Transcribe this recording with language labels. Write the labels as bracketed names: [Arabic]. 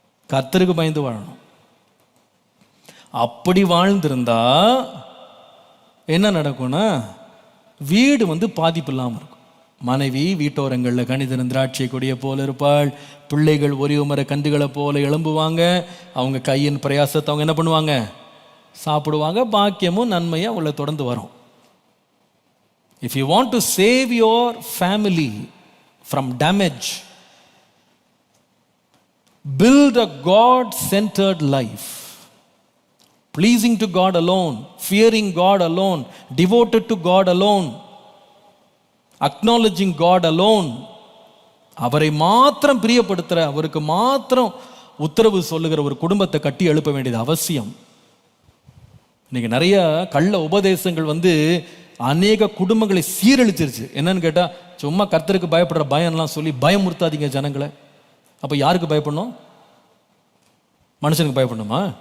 [Tamil] கர்த்தருக்கு பயந்து வாழணும். அப்படி வாழ்ந்திருந்தா என்ன நடக்கும்னா, வீடு பாதிப்பு இல்லாமல் இருக்கும். மனைவி வீட்டோரங்களில் கணிதன் திராட்சை கொடியை போல இருப்பாள். பிள்ளைகள் ஒரே மர கன்றுகளை போல எழும்புவாங்க. அவங்க கையின் பிரயாசத்தை அவங்க என்ன பண்ணுவாங்க? சாப்பிடுவாங்க. பாக்கியமும் நன்மையும் அவங்கள தொடர்ந்து வரும். [English] If you want to save your family from damage, build a God-centered life, pleasing to God alone, fearing God alone, devoted to God alone, acknowledging God alone. [Tamil] அவரை மாத்திரம் பிரியப்படுத்துகிற, அவருக்கு மாத்திரம் உத்தரவு சொல்லுகிற ஒரு குடும்பத்தை கட்டி எழுப்ப வேண்டியது அவசியம். இன்னைக்கு நிறைய கள்ள உபதேசங்கள் அநேக குடும்பங்களை சீரழிச்சிருச்சு. என்னன்னு கேட்டால், சும்மா கர்த்தருக்கு பயப்படுற பயம்லாம் சொல்லி பயமுறுத்தாதீங்க ஜனங்களை. அப்போ யாருக்கு பயப்படணும்? மனுஷனுக்கு பயப்படணுமா?